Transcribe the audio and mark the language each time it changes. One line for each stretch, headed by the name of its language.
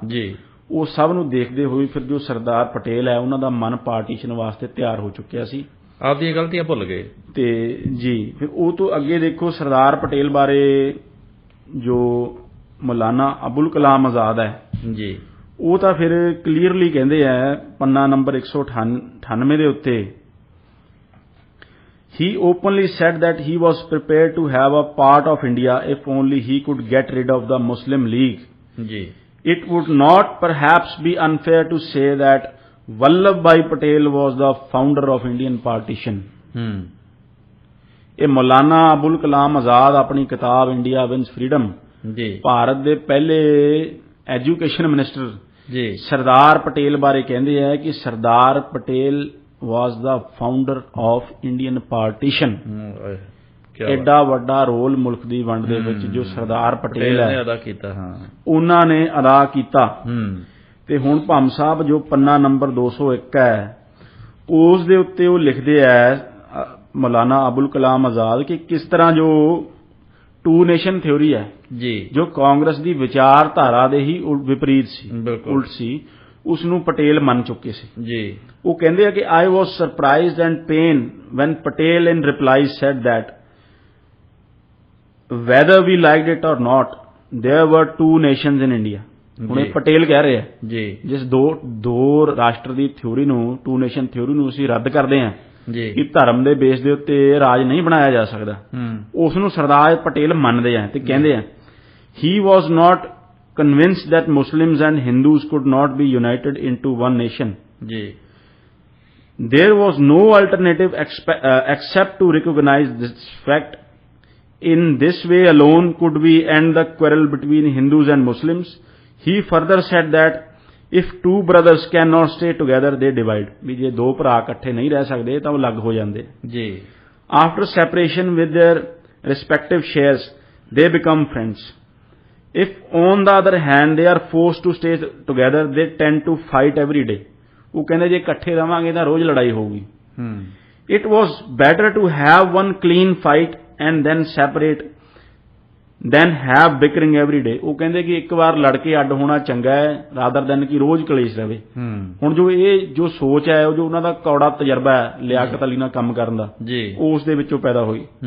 Punjabi: ਜੀ ਉਹ ਸਭ ਨੂੰ ਦੇਖਦੇ ਹੋਏ ਫਿਰ ਜੋ ਸਰਦਾਰ ਪਟੇਲ ਹੈ ਉਹਨਾਂ ਦਾ ਮਨ ਪਾਰਟੀਸ਼ਨ ਵਾਸਤੇ ਤਿਆਰ ਹੋ ਚੁੱਕਿਆ ਸੀ, ਆਪਦੀਆਂ ਗਲਤੀਆਂ ਭੁੱਲ ਗਏ ਤੇ ਜੀ ਫਿਰ ਉਹ ਤੋਂ ਅੱਗੇ ਦੇਖੋ ਸਰਦਾਰ ਪਟੇਲ ਬਾਰੇ ਜੋ ਮੌਲਾਨਾ ਅਬੁਲ ਕਲਾਮ ਆਜ਼ਾਦ ਹੈ ਜੀ ਉਹ ਤਾਂ ਫਿਰ ਕਲੀਅਰਲੀ ਕਹਿੰਦੇ ਆ ਪੰਨਾ ਨੰਬਰ 198 ਦੇ ਉੱਤੇ
English: he openly said that he was prepared to have a part of India if only he could get rid of the Muslim League.
Punjabi: Ji.
English: It would not perhaps be unfair to say that Vallabhbhai Patel was the founder of Indian partition.
Punjabi: ਇਹ ਮੌਲਾਨਾ ਅਬੁਲ ਕਲਾਮ ਆਜ਼ਾਦ ਆਪਣੀ ਕਿਤਾਬ India wins freedom ਜੀ ਭਾਰਤ ਦੇ ਪਹਿਲੇ education minister ਜੀ ਸਰਦਾਰ ਪਟੇਲ ਬਾਰੇ ਕਹਿੰਦੇ ਆ ਕਿ Sardar Patel
English: was the founder of Indian partition.
Punjabi: ਐਡਾ ਵੱਡਾ ਰੋਲ ਮੁਲਕ ਦੀ ਵੰਡ ਦੇ ਵਿੱਚ ਜੋ ਸਰਦਾਰ ਪਟੇਲ ਹੈ ਅਦਾ ਕੀਤਾ ਉਹਨਾਂ ਨੇ ਅਦਾ ਕੀਤਾ। ਤੇ ਹੁਣ ਭੰਮ ਸਾਹਿਬ ਜੋ ਪੰਨਾ ਨੰਬਰ 201 ਹੈ ਉਸ ਦੇ ਉੱਤੇ ਉਹ ਲਿਖਦੇ ਆ ਮੌਲਾਨਾ ਅਬੁਲ ਕਲਾਮ ਆਜ਼ਾਦ ਕਿ ਕਿਸ ਤਰ੍ਹਾਂ ਜੋ ਟੂ ਨੇਸ਼ਨ ਥਿਉਰੀ ਹੈ ਜੀ ਜੋ ਕਾਂਗਰਸ ਦੀ ਵਿਚਾਰਧਾਰਾ ਦੇ ਹੀ ਵਿਪਰੀਤ ਸੀ, ਉਲਟ ਸੀ, ਉਸ ਨੂੰ ਪਟੇਲ ਮੰਨ ਚੁੱਕੇ ਸੀ ਜੀ। ਉਹ ਕਹਿੰਦੇ ਆ ਕਿ
English: I was surprised and pained when Patel in reply said that whether we liked it or not there were two nations in India.
Punjabi: ਹੁਣ ਇਹ ਪਟੇਲ ਕਹਿ ਰਹੇ ਆ ਜੀ ਜਿਸ ਦੋ ਰਾਸ਼ਟਰ ਦੀ ਥਿਉਰੀ ਨੂੰ ਟੂ ਨੇਸ਼ਨ ਥਿਉਰੀ ਨੂੰ ਅਸੀਂ ਰੱਦ ਕਰਦੇ ਹਾਂ ਜੀ ਕਿ ਧਰਮ ਦੇ ਬੇਸ ਦੇ ਉੱਤੇ ਰਾਜ ਨਹੀਂ ਬਣਾਇਆ ਜਾ ਸਕਦਾ, ਉਸ ਨੂੰ ਸਰਦਾਰ ਪਟੇਲ ਮੰਨਦੇ ਆ ਤੇ ਕਹਿੰਦੇ ਆ
English: he was not convinced that Muslims and Hindus could not be united into one nation.
Punjabi: Ji.
English: There was no alternative except to recognize this fact. In this way alone could we end the quarrel between Hindus and Muslims. He further said that if two brothers cannot stay together, they divide.
Punjabi: ਵੀ ਜੇ ਦੋ ਭਰਾ ਇਕੱਠੇ ਨਹੀਂ ਰਹਿ ਸਕਦੇ ਤਾਂ ਉਹ ਅਲੱਗ ਹੋ ਜਾਂਦੇ ਜੀ।
English: After separation with their respective shares, they become friends. If on the other hand they are forced to stay together, they tend to fight every day.
Punjabi: ਉਹ ਕਹਿੰਦੇ ਜੇ ਇਕੱਠੇ ਰਵਾਂਗੇ ਤਾਂ ਰੋਜ਼ ਲੜਾਈ ਹੋਊਗੀ।
English: It was better to have one clean fight and then separate than have bickering every day.
Punjabi: ਉਹ ਕਹਿੰਦੇ ਕਿ ਇੱਕ ਵਾਰ ਲੜ ਕੇ ਅੱਡ ਹੋਣਾ ਚੰਗਾ ਹੈ
English: rather than
Punjabi: ਕਿ ਰੋਜ਼ ਕਲੇਸ਼ ਰਵੇ। ਹੁਣ ਜੋ ਸੋਚ ਹੈ ਉਹ ਜੋ ਉਹਨਾਂ ਦਾ ਕੌੜਾ ਤਜਰਬਾ ਹੈ ਲਿਆਕਤ ਅਲੀ ਨਾਲ ਕੰਮ ਕਰਨ ਦਾ ਉਸ ਦੇ ਵਿੱਚੋਂ ਪੈਦਾ ਹੋਈ।